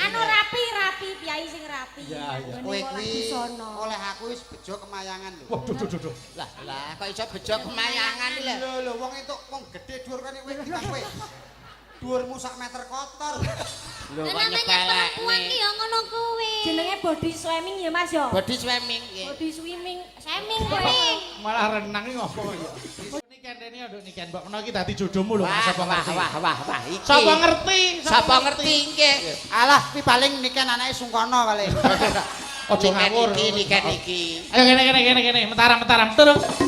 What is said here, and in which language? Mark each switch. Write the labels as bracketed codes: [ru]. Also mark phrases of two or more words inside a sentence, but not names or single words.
[jv] Anu rapi, piyai sing rapi. Ya, ya. Kowe kuwi oleh aku wis bejo kemayangan lho. Waduh, duh, duh. Lah kok iso bejo kemayangan lho. Lho wong entuk wong gedhe dhuwur kene kowe kita kowe. Dhuwurmu sak meter kotor. Lho kok [id] Namanya perempuan [jv] ki ya ngono kuwi. Jenenge [en] body swimming [jv] ya Mas ya. [en] Body swimming nggih. Body swimming, swimming kowe. [jv] Malah renang iki ngopo ya. Niken rene nduk niken, mbok menawa iki dadi jodohmu lho, sapa ngerti. Wah. Iki. Sapa ngerti? Sapa ngerti nggih. Alah kuwi paling niken anake sungkono paling. Aja ngawur. Niken iki. Ayo kene, mentaram terus.